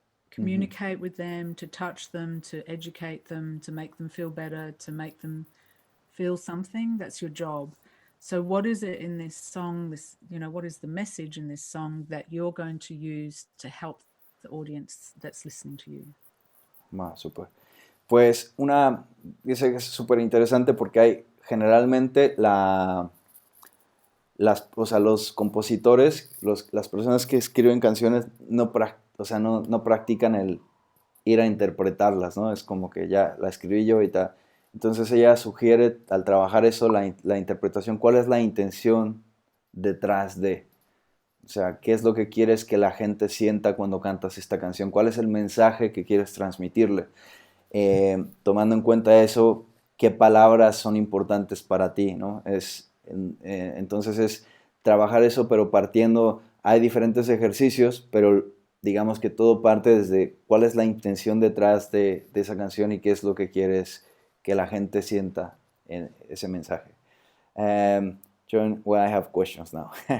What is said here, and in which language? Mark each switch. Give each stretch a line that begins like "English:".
English: Communicate with them, to touch them, to educate them, to make them feel better, to make them feel something. That's your job. So what is it in this song, what is the message in this song that you're going to use to help the audience that's listening to you?
Spanish: Súper. Pues dice que es súper interesante porque hay generalmente los compositores, las personas que escriben canciones no practican el ir a interpretarlas, ¿no? Es como que ya la escribí yo y tal. Entonces ella sugiere, al trabajar eso, la interpretación, cuál es la intención detrás de. O sea, qué es lo que quieres que la gente sienta cuando cantas esta canción, cuál es el mensaje que quieres transmitirle. Tomando en cuenta eso, qué palabras son importantes para ti, ¿no? Entonces es trabajar eso, pero hay diferentes ejercicios, pero digamos que todo parte desde cuál es la intención detrás de esa canción y qué es lo que quieres que la gente sienta en ese mensaje.
English: John, well, I have questions now.